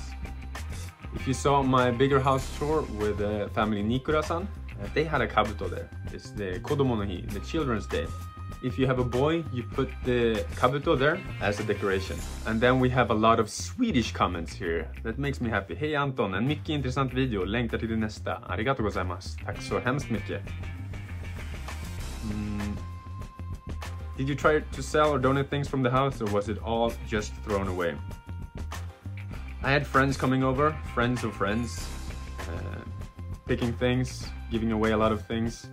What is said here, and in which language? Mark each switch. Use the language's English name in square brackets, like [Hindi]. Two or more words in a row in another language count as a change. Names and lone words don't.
[English] If you saw my bigger house tour with family Nikura-san, they had a kabuto there. It's the Kodomo no Hi, the Children's Day. If you have a boy, you put the kabuto there as a decoration. And then we have a lot of Swedish comments here. That makes me happy. [Swedish] Hej Anton, en mycket intressant video. Längtar till det nästa. [Japanese] ありがとうございます. [Swedish] Tack så hemskt mycket. [English] Did you try to sell or donate things from the house, or was it all just thrown away? I had friends coming over, friends of friends, picking things, giving away a lot of things.